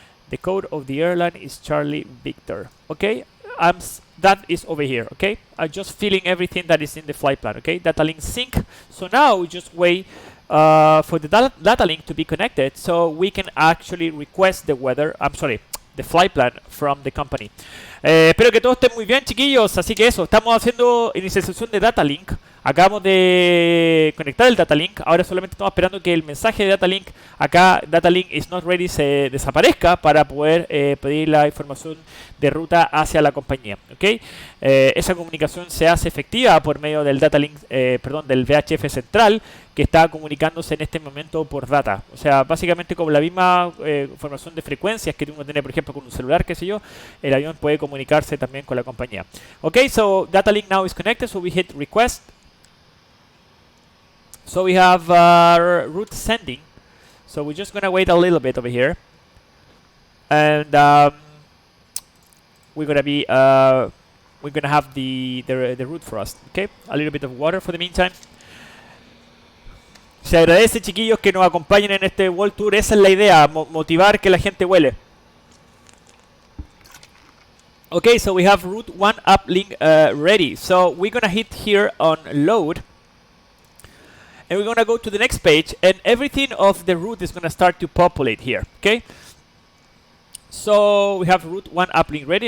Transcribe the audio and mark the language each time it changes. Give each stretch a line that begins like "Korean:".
English: The code of the airline is Charlie Victor. Okay, that is over here. Okay, I'm just filling everything that is in the flight plan. Okay, data link sync. So now we just wait for the data link to be connected, so we can actually request the weather. I'm sorry, the flight plan from the company.
Spanish: Espero que todo esté muy bien, chiquillos. Así que eso, estamos haciendo inicialización de data link. Acabamos de conectar el data link. Ahora solamente estamos esperando que el mensaje de data link, acá
English: data link is not ready,
Spanish: se desaparezca para poder pedir la información de ruta hacia la compañía. ¿Okay? Esa comunicación se hace efectiva por medio del data link, del VHF central, que está comunicándose en este momento por data. O sea, básicamente como la misma información de frecuencias que uno tiene, por ejemplo, con un celular, qué sé yo, el avión puede comunicarse también con la compañía.
English: Okay, so data link now is connected, so we hit request. So we have route sending. So we're just gonna wait a little bit over here, and we're gonna have the route for us. Okay, a little bit of water for the meantime.
Spanish: Se agradece, chiquillos, que nos acompañen en este World Tour. Esa es la idea, motivar que la gente vuele.
English: Okay, so we have route 1 uplink ready. So we're gonna hit here on load, and we're gonna go to the next page, and everything of the route is gonna start to populate here. Okay, so we have route 1 uplink ready.